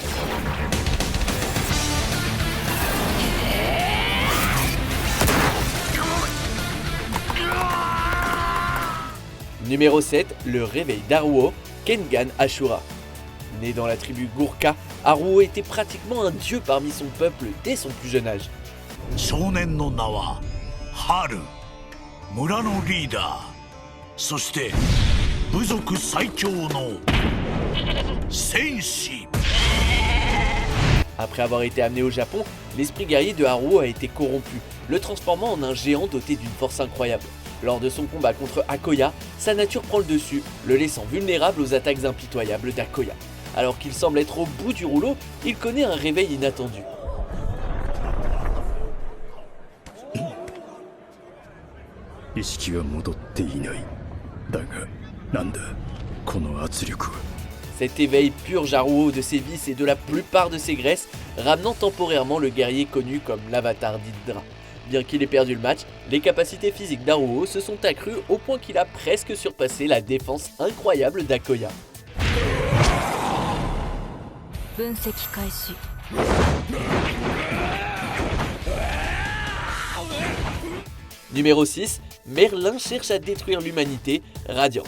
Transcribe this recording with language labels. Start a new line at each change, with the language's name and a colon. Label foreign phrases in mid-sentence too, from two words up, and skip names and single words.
French: Numéro 7, le réveil d'Haruo, Kengan Ashura. Né dans la tribu Gurkha, Haruo était pratiquement un dieu parmi son peuple dès son plus jeune âge.
Japanese: 少年の名は春、村のリーダー、そして部族最強の戦士。
French: Après avoir été amené au Japon, l'esprit guerrier de Haruo a été corrompu, le transformant en un géant doté d'une force incroyable. Lors de son combat contre Akoya, sa nature prend le dessus, le laissant vulnérable aux attaques impitoyables d'Akoya. Alors qu'il semble être au bout du rouleau, il connaît un réveil inattendu.
Japanese: 意識が戻っていない。だがなんだこの圧力は。
French: Cet éveil purge Haruo de ses vices et de la plupart de ses graisses, ramenant temporairement le guerrier connu comme l'avatar d'Hydra. Bien qu'il ait perdu le match, les capacités physiques d'Haruo se sont accrues au point qu'il a presque surpassé la défense incroyable d'Akoya. Numéro 6, Merlin cherche à détruire l'humanité, Radiante.